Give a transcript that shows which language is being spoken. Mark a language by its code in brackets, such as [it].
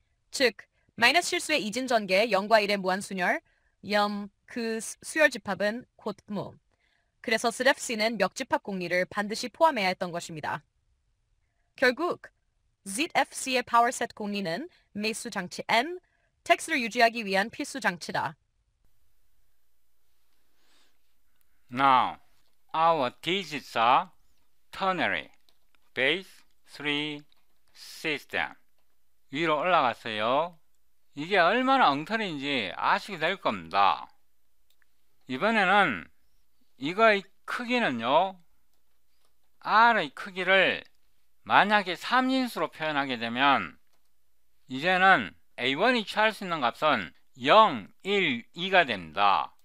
[ko] 즉, 마이너스 실수의 이진 전개 0과 1의 무한순열, 그 수열 집합은 곧 무. 그래서 ZFC는 멱집합 공리를 반드시 포함해야 했던 것입니다. 결국 ZFC의 파워셋 공리는 매수 장치 N, 텍스를 유지하기 위한 필수 장치다. [en] Now, our digits are ternary, base 3 system. [ko] 위로 올라갔어요. 이게 얼마나 엉터리인지 아시게 될 겁니다. 이번에는 이거의 크기는요, R의 크기를 만약에 3인수로 표현하게 되면 이제는 A1이 취할 수 있는 값은 0, 1, 2가 됩니다.